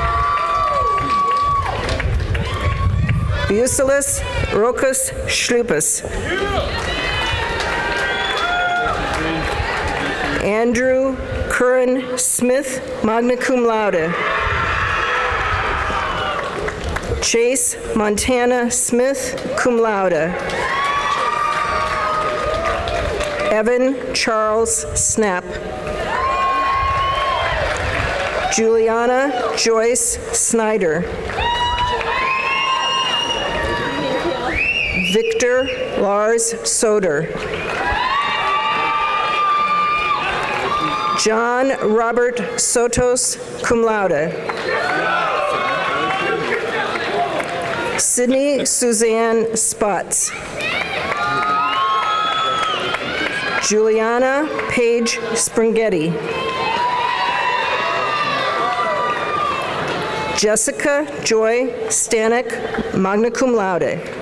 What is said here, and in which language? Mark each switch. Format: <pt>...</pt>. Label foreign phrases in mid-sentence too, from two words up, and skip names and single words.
<en>Busilis Rokas Schlupas. Andrew Curran Smith,</en> <la>magna cum laude.</la> <en>Chase Montana Smith,</en> <la>cum laude.</la> <en>Evan Charles Snap. Juliana Joyce Snyder. Victor Lars Soder. John Robert Sotos,</en> <la>cum laude.</la> <en>Sydney Suzanne Spots. Juliana Paige Springhetti. Jessica Joy Stanek,</en> <la>magna cum laude.</la>